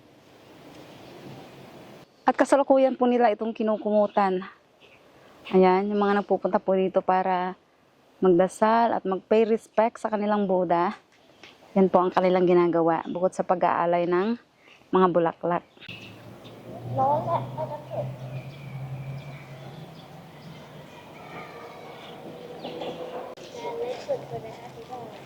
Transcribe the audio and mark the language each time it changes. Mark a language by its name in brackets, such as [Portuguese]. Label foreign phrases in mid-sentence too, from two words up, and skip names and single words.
[Filipino] At kasalukuyan po nila itong kinukumutan. Ayan, yung mga nagpupunta po dito para magdasal at mag- [English] pay respect [Filipino] sa kanilang Buddha. Yan po ang kanilang ginagawa bukod sa pag-aalay ng mga bulaklak. [Thai] ร้อนแหละไปกันเถอะไม่สุดเลยนะคะที่บ้าน